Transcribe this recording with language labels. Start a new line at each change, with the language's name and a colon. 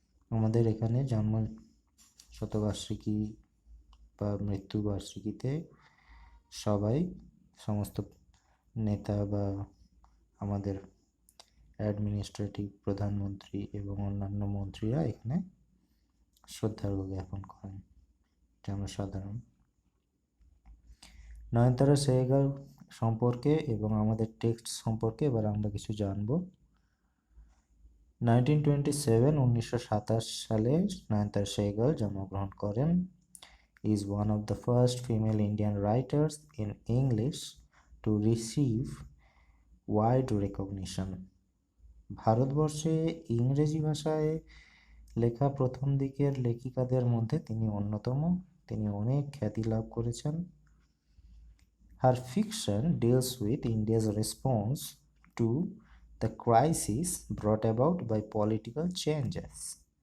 Bangla: আমাদের এখানে জন্ম শতবার্ষিকী বা মৃত্যুবার্ষিকীতে সবাই, সমস্ত নেতা বা আমাদের অ্যাডমিনিস্ট্রেটিভ প্রধানমন্ত্রী এবং অন্যান্য মন্ত্রীরা এখানে শ্রদ্ধার্ঘ্য জ্ঞাপন করেন, এটা আমরা সাধারণ। নয়নতারা সেহগাল সম্পর্কে এবং আমাদের টেক্সট সম্পর্কে এবার আমরা কিছু জানব। 1927 সালে নয়নতারা সেহগাল জন্মগ্রহণ করেন।
English: is one of the first female Indian writers in English to receive wide recognition.
Bangla: ভারতবর্ষে ইংরেজি ভাষায় লেখা প্রথম দিকের লেখিকাদের মধ্যে তিনি অন্যতম। তিনি অনেক খ্যাতি লাভ করেছেন।
English: Her fiction deals with India's response to the crisis brought about by political changes.